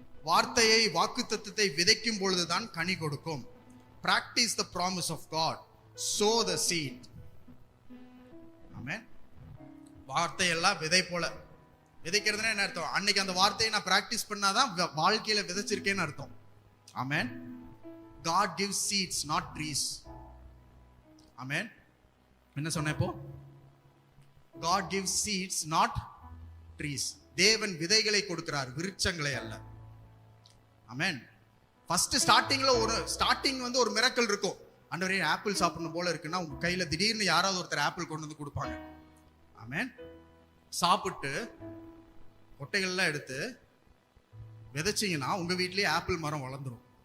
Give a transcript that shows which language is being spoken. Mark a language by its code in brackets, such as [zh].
[ta] வார்த்தையை, வாக்குத்தத்தத்தை விதைக்கும் பொழுதுதான் கனி கொடுக்கும். [en] Practice the promise of God. Sow the seed. ஆமென். [ta] வார்த்தை எல்லாம் விதை போல. விதைக்கிறதுனா என்ன அர்த்தம்? அன்னைக்கு அந்த வார்த்தையை நான் பிராக்டிஸ் பண்ணாதான் வாழ்க்கையில விதைச்சிருக்கேன்னு அர்த்தம். ஆமென். [en] God gives seeds, not trees. Amen. [ta] என்ன சொன்னேன் இப்போ? [en] God gives seeds, not trees. [ta] தேவன் விதைகளை கொடுக்கிறார், விருட்சங்களை அல்ல. Amen. ஃபர்ஸ்ட் ஸ்டார்டிங் ஒரு மிரக்கல் இருக்கும். ஆண்டவரே ஆப்பிள் சாப்பிடணும் போல இருக்குன்னா உங்க கையில திடீர்னு யாராவது ஒருத்தர் ஆப்பிள் கொண்டு வந்து கொடுப்பாங்க. ஆமென். சாப்பிட்டு கொட்டைகள்லாம் எடுத்து விதைச்சிங்கன்னா உங்க வீட்லயே ஆப்பிள் மரம் வளர்ந்துரும்.